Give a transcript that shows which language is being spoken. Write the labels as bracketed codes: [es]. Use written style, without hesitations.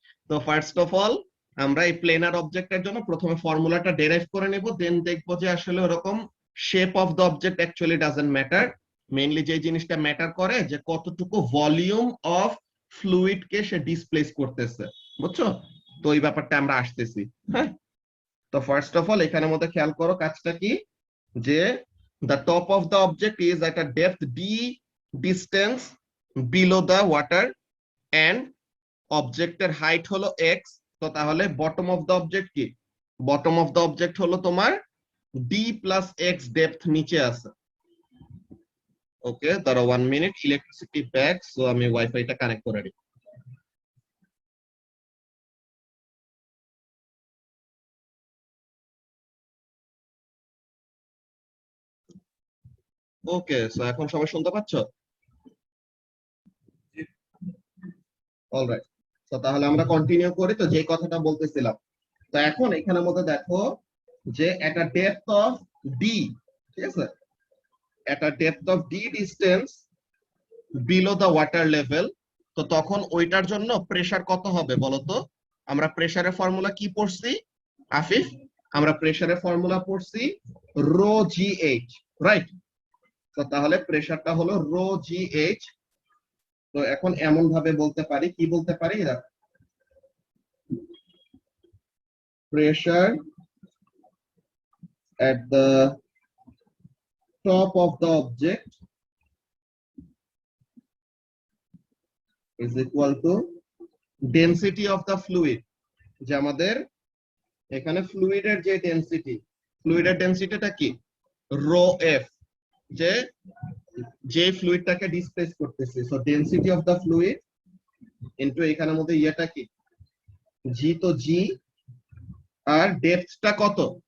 [bn] তো first of all আমরা এই প্লেনার অবজেক্টের জন্য প্রথমে ফর্মুলাটা ডেরাইভ করে নেব, দেন দেখবো যে আসলে ওরকম [en] Shape of the object actually doesn't matter. [bn] Mainly যে জিনিসটা ম্যাটার করে যে কতটুকু volume of fluid K say displace করতেছে, বুঝছো? তো এই ব্যাপারটা আমরা আসতেছি। হ্যাঁ, তো ফার্স্ট অফ অল এখানের মধ্যে খেয়াল করো কাজটা কি, [en] যে the top of the object is at a depth d distance below the water and [bn] অবজেক্টের হাইট হলো [en] x। [bn] তো তাহলে বটম অফ দ্য অবজেক্ট কি, বটম অফ দ্য অবজেক্ট হলো তোমার d প্লাস x ডেপথ নিচে আছে। ওকে, দাঁড়াও 1 মিনিট, ইলেকট্রিসিটি ব্যাক, সো আমি ওয়াইফাইটা কানেক্ট করে দিই। ওকে, সো এখন সবাই শুনতে পাচ্ছ? অলরাইট, তো তাহলে আমরা কন্টিনিউ করি। তো যে কথাটা বলতেছিলাম, তো এখন এখানের মধ্যে দেখো যে [en] একটা depth of D, ঠিক আছে, একটা depth of D distance below the water level. [bn] তো তখন ওইটার জন্য প্রেসার কত হবে বলতো? আমরা প্রেসারের ফর্মুলা কি পড়ছি আফিফ? আমরা প্রেসারের ফর্মুলা পড়ছি রো জি এইচ, রাইট? তো তাহলে প্রেসারটা হলো রো জি এইচ। তো এখন এমন ভাবে বলতে পারি, [en] কি বলতে পারি, pressure at the top of the object is equal to density of the fluid। [bn] যে আমাদের এখানে ফ্লুইডের যে ডেনসিটি, ফ্লুইডের ডেনসিটিটা কি, রো এফ, যে যে ফ্লুইডটাকে ডিসপ্লেস করতেছে, so density of the fluid into এখানের মধ্যে ইয়েটা কি, জি, তো জি, আর ডেপথটা কত,